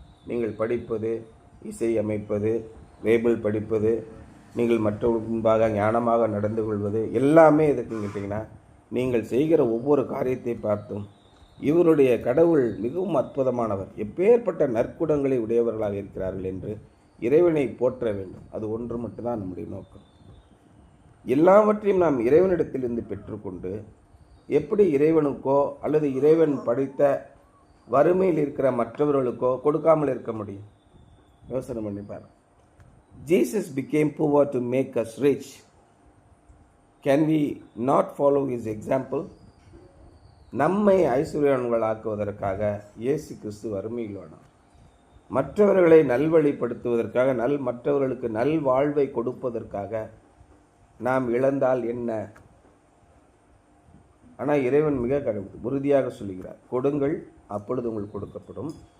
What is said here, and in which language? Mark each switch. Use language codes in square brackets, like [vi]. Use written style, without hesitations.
[ta] நீங்கள் படிப்பது, இசை அமைப்பது, பைபிள் படிப்பது, நீங்கள் மற்றவர்களுக்கு முன்பாக ஞானமாக நடந்து கொள்வது, எல்லாமே எதுக்குன்னு கேட்டிங்கன்னா, நீங்கள் செய்கிற ஒவ்வொரு காரியத்தை பார்த்தும் இவருடைய கடவுள் மிகவும் அற்புதமானவர், எப்பேற்பட்ட நற்குணங்களை உடையவர்களாக இருக்கிறார்கள் என்று இறைவனை போற்ற வேண்டும். அது ஒன்று மட்டும்தான் நம்முடைய நோக்கம். எல்லாவற்றையும் நாம் இறைவனிடத்திலிருந்து பெற்றுக்கொண்டு எப்படி இறைவனுக்கோ அல்லது இறைவன் படைத்த வறுமையில் இருக்கிற மற்றவர்களுக்கோ கொடுக்காமல் இருக்க முடியும்? யோசனை பண்ணி பாருங்க. [en] Jesus became poor to make us rich. Can we not follow his example? [ta] நம்மை ஐஸ்வர்யவான்களாக்குவதற்காக இயேசு கிறிஸ்து வறுமையிலானார். மற்றவர்களை நல்வழிப்படுத்துவதற்காக, மற்றவர்களுக்கு நல்வாழ்வை கொடுப்பதற்காக நாம் இழந்தால் என்ன? ஆனால் இறைவன் மிக உறுதியாக சொல்லுகிறார், கொடுங்கள் அப்பொழுது உங்களுக்கு கொடுக்கப்படும்.